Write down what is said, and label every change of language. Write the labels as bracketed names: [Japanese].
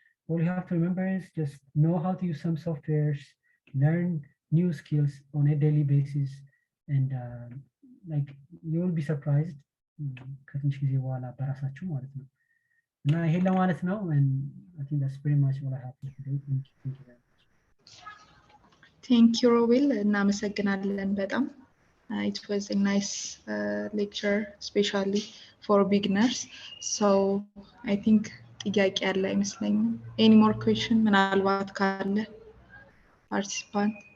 [English] All you have to remember is just know how to use some softwares, learn new skills on a daily basis, and like you will be surprised [Amharic] ከትንሽ ጊዜ በኋላ በራሳችሁ ማለት ነው። እና ይሄን ለማለት ነው. [English] And I think that's pretty much what I have for today. Thank you very much. Thank you, ሮቤል [Amharic] እናመሰግናለን በጣም. [English] It was a nice lecture, especially for beginners. So I think [Amharic] ጥያቄ ያለ አይመስለኝም. [English] Any more question? [Amharic] ምናልባት ካለ participant.